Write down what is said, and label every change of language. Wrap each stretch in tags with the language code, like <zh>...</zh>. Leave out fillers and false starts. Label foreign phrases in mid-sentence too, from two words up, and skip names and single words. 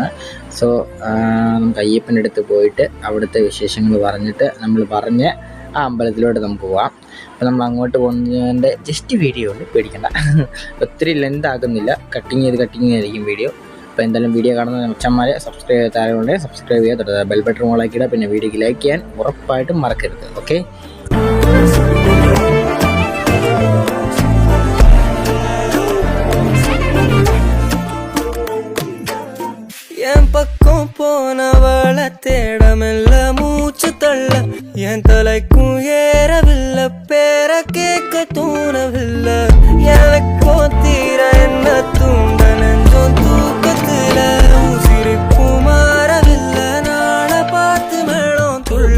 <ml>സോ നമുക്ക് അയ്യപ്പൻ്റെ അടുത്ത് പോയിട്ട് അവിടുത്തെ വിശേഷങ്ങൾ പറഞ്ഞിട്ട് നമ്മൾ പറഞ്ഞ് ആ അമ്പലത്തിലോട്ട് നമുക്ക് പോവാം. അപ്പോൾ നമ്മൾ അങ്ങോട്ട് പോകുന്നതിൻ്റെ ജസ്റ്റ് വീഡിയോ ഉണ്ട്, പേടിക്കണ്ട. ഒത്തിരി ലെന്ത് ആക്കുന്നില്ല, കട്ടിങ് ചെയ്തായിരിക്കും വീഡിയോ. അപ്പോൾ എന്തായാലും വീഡിയോ കാണുന്ന അച്ഛന്മാരെ സബ്സ്ക്രൈബ് ചെയ്താലുണ്ട് സബ്സ്ക്രൈബ് ചെയ്യുക, തൊട്ട്</ml> <en>bell button</en> <ml>ഓളാക്കിയിടുക. പിന്നെ വീഡിയോക്ക് ലൈക്ക് ചെയ്യാൻ ഉറപ്പായിട്ടും മറക്കരുത്. ഓക്കെ,</ml> <ta>என் பக்கம் போனவளை தேடமெல்ல மூச்சு தள்ள என் தலைக்கும் ஏறவில்லை, பேர கேட்க தோணவில்லை, எனக்கோ தீர என்ன தூண்ட நெஞ்சோம் தூக்கத்துல சிரிப்பு மாறவில்லை, நாள பார்த்து மேளம் துள்ள.</ta>